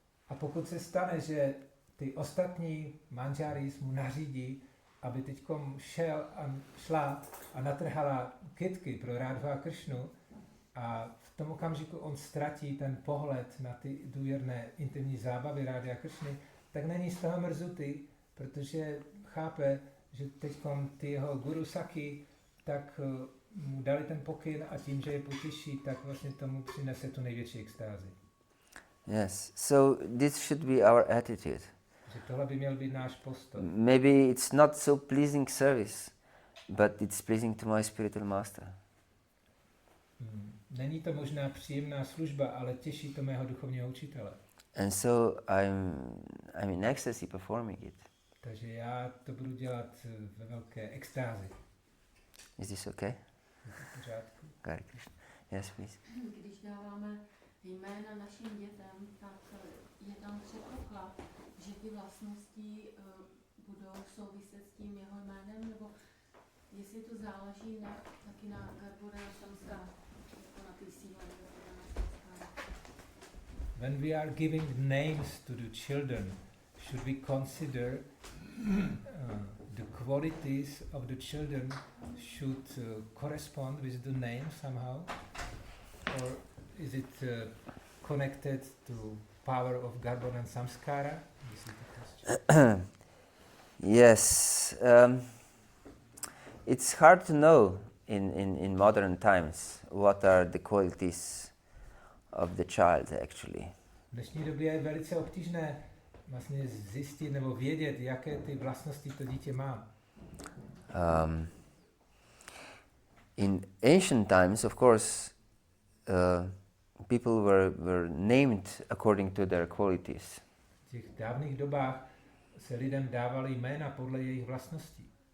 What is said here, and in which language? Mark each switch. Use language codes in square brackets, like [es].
[cs] A pokud se stane, že ty ostatní manžáris mu nařídí, aby teďkom šla a natrhala kytky pro Rádhu a Krišnu, a v tom okamžiku on ztratí ten pohled na ty důvěrné intimní zábavy Rády a Krišny, tak není z toho mrzutý, protože chápe, že teďkom ty jeho guru Saki tak mu dali ten pokyn a tím, že je potěší, tak vlastně tomu přinese tu největší extázi. [en] Yes, so this should be our attitude. [cs] Že tohle by měl být náš postoj. [en] Maybe it's not so pleasing service, but it's pleasing to my spiritual master. [cs] Není to možná příjemná služba, ale těší to mého duchovního učitele. [en] And so I'm in ecstasy performing it. [cs] Takže já to budu dělat ve velké extázi. [en] Is this okay? [cs] V pořádku. [en] Hare Krishna. Yes, please. [cs] Když dáváme jména našim dětem, tak je tam předpoklad, že ty vlastnosti budou souviset s tím jeho jménem, nebo jestli to záleží taky na Garbhodaya samskára, jako na té síle Garbhodaya samskára. [en] When we are giving names to the children, should we consider the qualities of the children should correspond with the name somehow? Or is it connected to power of Garbhodaya and Samskara? This is the question. Yes, it's hard to know in modern times what are the qualities of the child actually. [cs] V dnešní době je velice obtížné vlastně zjistit nebo vědět, jaké ty vlastnosti to dítě má. [en] In ancient times, of course, people were named according to their qualities. [cs] V těch dávných dobách se lidem dávaly jména podle jejich vlastností.